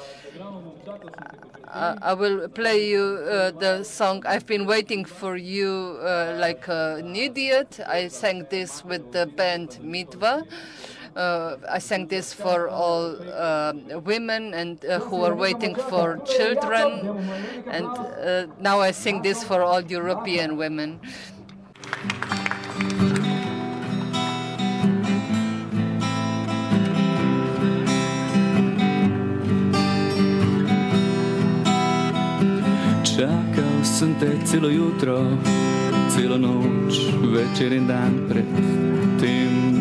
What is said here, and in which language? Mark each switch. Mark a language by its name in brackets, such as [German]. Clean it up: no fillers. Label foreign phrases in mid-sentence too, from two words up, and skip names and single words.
[English] I will play you the song I've Been Waiting for You Like an Idiot. I sang this with the band Mitva. I sang this for all women and who are waiting for children. And now I sing this for all European women. [Slovenian] Čakal sem te celo jutro, celo noč, večer in dan pred tem.